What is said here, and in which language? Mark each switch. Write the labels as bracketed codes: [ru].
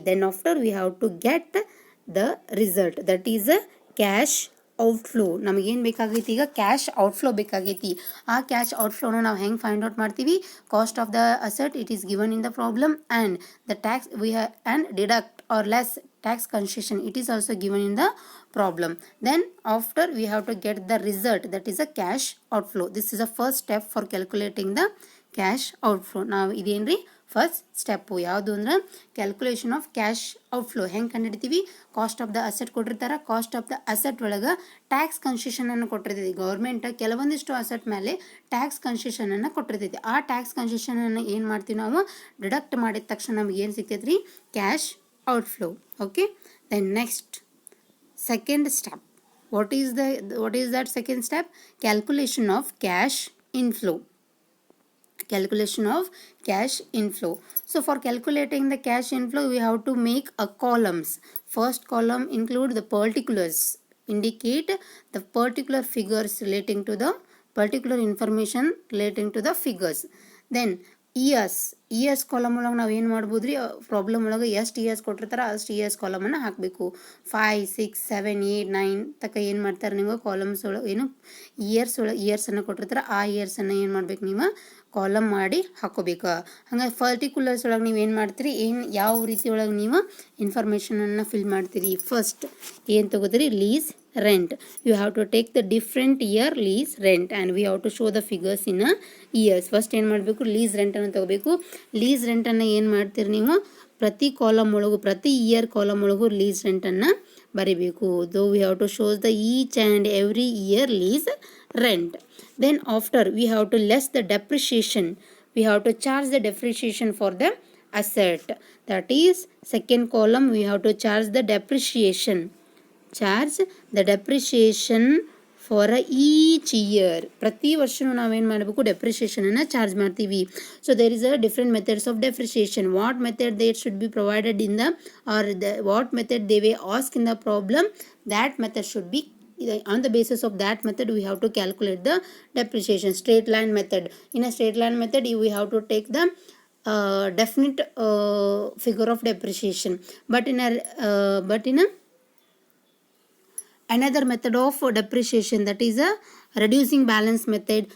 [en] Then after we have to get the result, that is a cash outflow. [kn] ನಮಗೇನು ಬೇಕಾಗೈತಿ ಈಗ cash outflow ಬೇಕಾಗೈತಿ. ಆ ಕ್ಯಾಶ್ ಔಟ್ಫ್ಲೋನ ನಾವು ಹೆಂಗೆ ಫೈಂಡ್ ಔಟ್ ಮಾಡ್ತೀವಿ? [en] Cost of the asset it is given in the problem and the tax we and deduct or less tax concession, it is also given in the problem. Then after we have to get the result, that is a cash outflow. This is the first step for calculating the cash outflow. [kn] ನಾವು ಇದೇನ್ರಿ first step ಯಾವುದು ಅಂದ್ರೆ calculation of cash outflow. ಹೆಂಗೆ ಕಂಡುಹಿಡಿತೀವಿ? Cost of the asset ಕೊಟ್ಟಿರ್ತಾರೆ, cost of the asset ಒಳಗೆ tax concession ಅನ್ನು ಕೊಟ್ಟಿರ್ತೈತಿ. Government ಕೆಲವೊಂದಿಷ್ಟು asset ಮೇಲೆ ಟ್ಯಾಕ್ಸ್ ಕನ್ಸೆಷನ್ ಅನ್ನು ಕೊಟ್ಟಿರ್ತೈತಿ. ಆ ಟ್ಯಾಕ್ಸ್ ಕನ್ಸೆಷನ್ ಅನ್ನು ಏನು ಮಾಡ್ತೀವಿ ನಾವು ಡಿಡಕ್ಟ್ ಮಾಡಿದ ತಕ್ಷಣ ನಮ್ಗೆ ಏನು ಸಿಗ್ತೈತ್ರಿ? [en] Cash outflow. Okay, then next second step, what is that second step? Calculation of cash inflow. Calculation of cash inflow. So for calculating the cash inflow we have to make a columns. First column include the particulars, indicate the particular figures relating to the particular information relating to the figures. [kn] Then ES column ಒಳಗೆ ನಾವು ಏನು ಮಾಡ್ಬೋದು ರೀ? Problem ಒಳಗೆ ಎಷ್ಟು ES ಕೊಟ್ಟಿರ್ತಾರೆ ಅಷ್ಟು ES ಕಾಲಮನ್ನು ಹಾಕಬೇಕು. 5, 6, 7, 8, 9 ತಕ್ಕ ಏನು ಮಾಡ್ತಾರೆ ನೀವು ಕಾಲಮ್ಸ್ ಒಳಗೆ ಏನು ಇಯರ್ಸನ್ನು ಕೊಟ್ಟಿರ್ತಾರೆ. ಆ ಇಯರ್ಸನ್ನು ಏನು ಮಾಡ್ಬೇಕು ನೀವು ಕಾಲಮ್ ಮಾಡಿ ಹಾಕೋಬೇಕು. ಹಂಗಾಗಿ ಪರ್ಟಿಕ್ಯುಲರ್ಸ್ ಒಳಗೆ ನೀವು ಏನು ಮಾಡ್ತೀರಿ, ಯಾವ ರೀತಿ ಒಳಗೆ ನೀವು ಇನ್ಫಾರ್ಮೇಷನನ್ನು ಫಿಲ್ ಮಾಡ್ತೀರಿ? ಫಸ್ಟ್ ಏನು ತಗೋತೀರಿ? Lease rent. [en] You have to take the different year lease rent and we have to show the figures in a years. [kn] First ಏನು ಮಾಡಬೇಕು? ಲೀಸ್ ರೆಂಟನ್ನು ತಗೋಬೇಕು. ಲೀಸ್ ರೆಂಟನ್ನು ಏನು ಮಾಡ್ತೀರಿ ನೀವು? ಪ್ರತಿ ಕಾಲಮ್ ಒಳಗೂ ಪ್ರತಿ ಇಯರ್ ಕಾಲಮ್ ಒಳಗೂ ಲೀಸ್ ರೆಂಟನ್ನು ಬರೀಬೇಕು. [en] Though we have to shows the each and every year lease rent. Then after we have to less the depreciation. We have to charge the depreciation for the asset. That is second column we have to charge the depreciation. Charge the depreciation for each year. [kn] ಪ್ರತಿ ವರ್ಷನೂ ನಾವೇನು ಮಾಡಬೇಕು? ಡೆಪ್ರಿಷಿಯೇಷನನ್ನು charge ಮಾಡ್ತೀವಿ. [en] So there is a different methods of depreciation. What method there should be provided in the or what method they way ask in the problem, that method should be on the basis of that method we have to calculate the depreciation. Straight line method. In a straight line method we have to take the definite figure of depreciation, but in a another method of depreciation, that is a reducing balance method.